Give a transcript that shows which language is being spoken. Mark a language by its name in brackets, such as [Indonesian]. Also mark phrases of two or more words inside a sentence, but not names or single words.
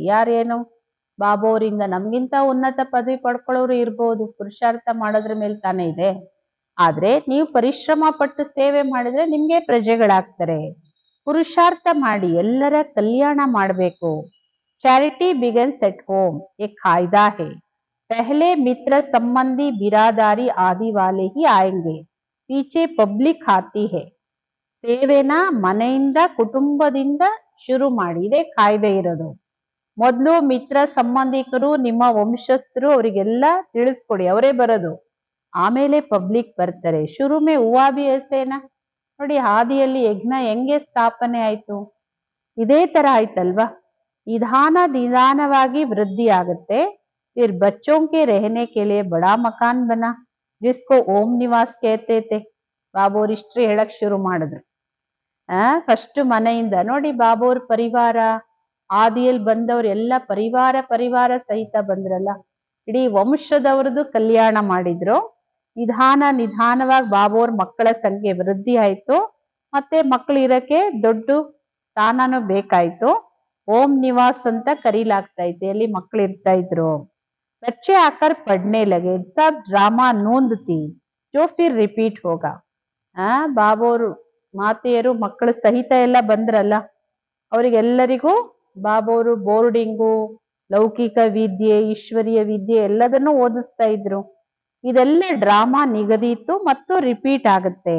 [Kannada] ಯಾರೇನು ಬಾಬೋರಿಂದ ನಮ್ಗಿಂತ ಉನ್ನತ ಪದವಿ ಪಡ್ಕೊಳ್ಳೋರು ಇರ್ಬೋದು, ಪುರುಷಾರ್ಥ ಮಾಡೋದ್ರ ಮೇಲೆ ತಾನೇ ಇದೆ. ಆದ್ರೆ ನೀವು ಪರಿಶ್ರಮ ಪಟ್ಟು ಸೇವೆ ಮಾಡಿದ್ರೆ ನಿಮ್ಗೆ ಪ್ರಜೆಗಳಾಗ್ತಾರೆ. ಪುರುಷಾರ್ಥ ಮಾಡಿ ಎಲ್ಲರ ಕಲ್ಯಾಣ ಮಾಡಬೇಕು. [English] charity begins at home [Hindi] एक कायदा है. पहले मित्र संबंधी बिरादारी आदि वाले ही आएंगे, पीछे पब्लिक आती है. [Kannada] ಸೇವೆನ ಮನೆಯಿಂದ ಕುಟುಂಬದಿಂದ ಶುರು ಮಾಡಿ, ಇದೇ ಕಾಯ್ದೆ ಇರೋದು. ಮೊದಲು ಮಿತ್ರ ಸಂಬಂಧಿಕರು, ನಿಮ್ಮ ವಂಶಸ್ಥರು, ಅವರಿಗೆಲ್ಲ ತಿಳಿಸ್ಕೊಡಿ, ಅವರೇ ಬರೋದು. ಆಮೇಲೆ ಪಬ್ಲಿಕ್ ಬರ್ತಾರೆ. [Hindi] शुरूमें हुआ भी ऐसे ना. [Kannada] ನೋಡಿ, ಹಾದಿಯಲ್ಲಿ ಯಜ್ಞ ಹೆಂಗೆ ಸ್ಥಾಪನೆ ಆಯ್ತು, ಇದೇ ತರ ಆಯ್ತಲ್ವಾ. ನಿಧಾನವಾಗಿ ವೃದ್ಧಿ ಆಗುತ್ತೆ. [Hindi] फिर बच्चों के रहने के लिए बड़ा मकान बना, जिसको ओम निवास कहते थे. [Kannada] ಬಾಬೋರ್ ಹಿಸ್ಟ್ರಿ ಹೇಳಕ್ ಶುರು ಮಾಡಿದ್ರು. ಫಸ್ಟ್ ಮನೆಯಿಂದ ನೋಡಿ, ಬಾಬೋರ್ ಪರಿವಾರ, ಆದಿಯಲ್ಲಿ ಬಂದವ್ರು ಎಲ್ಲ ಪರಿವಾರ ಸಹಿತ ಬಂದ್ರಲ್ಲ, ಇಡೀ ವಂಶದವ್ರದ್ದು ಕಲ್ಯಾಣ ಮಾಡಿದ್ರು. ನಿಧಾನವಾಗಿ ಬಾಬೋರ್ ಮಕ್ಕಳ ಸಂಖ್ಯೆ ವೃದ್ಧಿ ಆಯ್ತು. ಮತ್ತೆ ಮಕ್ಕಳು ಇರಕ್ಕೆ ದೊಡ್ಡ ಸ್ಥಾನನೂ ಬೇಕಾಯ್ತು. ಓಂ ನಿವಾಸ್ ಅಂತ ಕರೀಲಾಗ್ತಾ ಇತ್ತು, ಎಲ್ಲಿ ಮಕ್ಕಳು ಇರ್ತಾ ಇದ್ರು. [Hindi] बच्चे आकर पढ़ने लगे, सब ड्रामा नोंद थी जो फिर रिपीट होगा. [Kannada] ಬಾಬೋರು ಮಾತೆಯರು ಮಕ್ಕಳ ಸಹಿತ ಎಲ್ಲ ಬಂದ್ರಲ್ಲ, ಅವರಿಗೆಲ್ಲರಿಗೂ ಬಾಬೋರು ಬೋರ್ಡಿಂಗು, ಲೌಕಿಕ ವಿದ್ಯೆ, ಈಶ್ವರೀಯ ವಿದ್ಯೆ ಎಲ್ಲದನ್ನು ಓದಿಸ್ತಾ ಇದ್ರು. ಇದೆಲ್ಲ ಡ್ರಾಮಾ ನಿಗದಿತ್ತು ಮತ್ತು ರಿಪೀಟ್ ಆಗುತ್ತೆ.